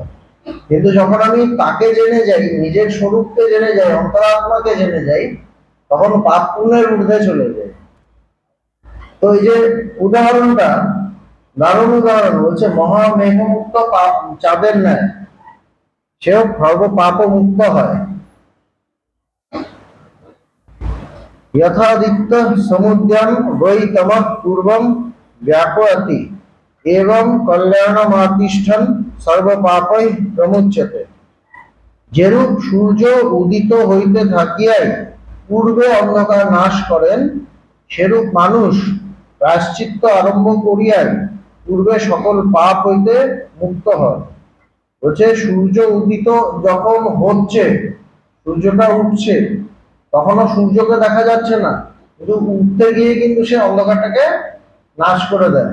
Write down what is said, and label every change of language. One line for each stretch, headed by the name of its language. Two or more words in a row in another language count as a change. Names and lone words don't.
Bangla: কিন্তু যখন আমি তাকে জেনে যাই, নিজের স্বরূপকে জেনে যাই, অন্তরাত্মাকে জেনে যাই, তখন পাপ পুণ্যের ঊর্ধ্বে চলে যায়। তো এই যে উদাহরণটা, দারুণ উদাহরণ, বলছে মহামেঘমুক্ত পাপ চাঁদের ন্যায় সেও সর্ব পাপ মুক্ত হয়।
Sanskrit: यथादित्य समुद्यम वै तमः पूर्वम व्यापयति एवं कल्याणमातिष्ठन् सर्व पापै प्रमुच्यते।
Bangla: যেরূপ সূর্য উদিত হইতে থাকিয়াই পূর্বে অন্ধকার নাশ করেন, সেরূপ মানুষ প্রায়শ্চিত্ত আরম্ভ করিয়াই পূর্বে সকল পাপ হইতে মুক্ত হয়। বলছে সূর্য উদিত যখন হচ্ছে, সূর্যটা উঠছে, তখনও সূর্যকে দেখা যাচ্ছে না, কিন্তু উঠতে গিয়ে কিন্তু সে অন্ধকারটাকে নাশ করে দেয়।